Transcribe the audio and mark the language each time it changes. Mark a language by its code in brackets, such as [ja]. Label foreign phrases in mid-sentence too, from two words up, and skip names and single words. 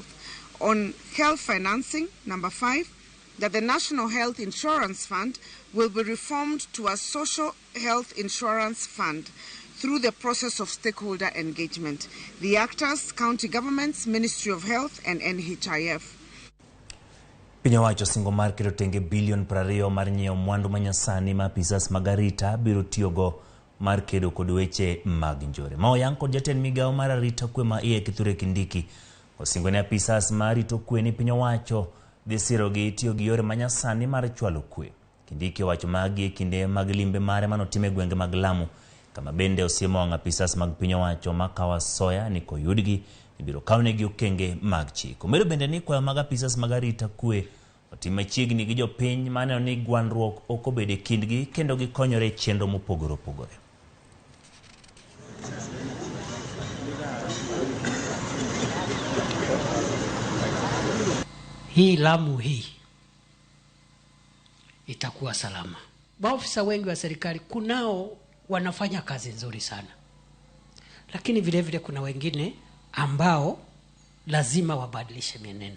[en] On health financing, number 5, that the National Health Insurance Fund will be reformed to a social health insurance fund through the process of stakeholder engagement. The actors, county governments, Ministry of Health and NHIF. [luo] Piny owacho singo mar keto tenge bilion 20 mar nyiewo mwandu manyasani ma apisas magarita biro tiyogo mar kedo kod weche mag njore. Ma oyang kod jatend migao mar arita kwe ma iye Kithure Kindiki osingo ne apisas mar rito kwe ni piny owacho dhi sirogi tiyo gi yore manyasani mar chwalo kwe. Kindiki owacho magi kinde mag limbe mare manotime gwenge mag Lamu, kama bende osiemo wang' apisas mag piny owacho makawo asoya ni koyudgi ibiro kawnegi okenge mag chik. Omedo bende ni kwayo mag apisas mag arita kwe otim machiegni gi jopiny maneno ni gwandruok ok obed e kindgi kendo gikonyore e chenro mopogore opogore. [sw] Hii Lamu hii itakuwa salama. Maofisa wengi wa serikali kunao wanafanya kazi nzuri sana, lakini vile vile kuna wengine ambao lazima wabadilishe mienendo.